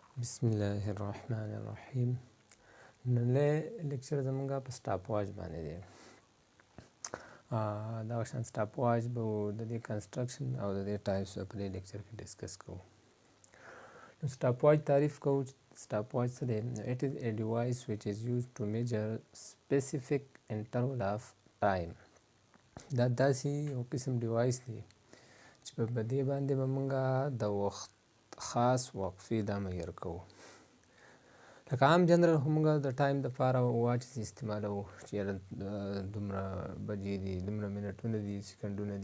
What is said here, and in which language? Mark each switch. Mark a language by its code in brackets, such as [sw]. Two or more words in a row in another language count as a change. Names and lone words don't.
[ar] بسم الله الرحمن الرحیم. [ps] نننی لیکچر زمونږ په سټاپ واچ باندې دی. دغه شان سټاپ واچ به د دې کنسټرکشن او د دې ټایپس په دې لیکچر کې ډسکس کوو. نو سټاپ واچ تعریف کوو. سټاپ واچ څه دی؟ [en] It is a device which is used to measure specific interval of time. [ps] دا داسې یو قسم ډیوایس دی چې په دې باندې به مونږ د وخت خاص وقفې دا معیار کوو. لکه عام جنرال خو مونږ د ټایم دپاره واچز استعمالوو چې یاره دومره بجې دي، دومره منټونه دي، سیکنډونه دي.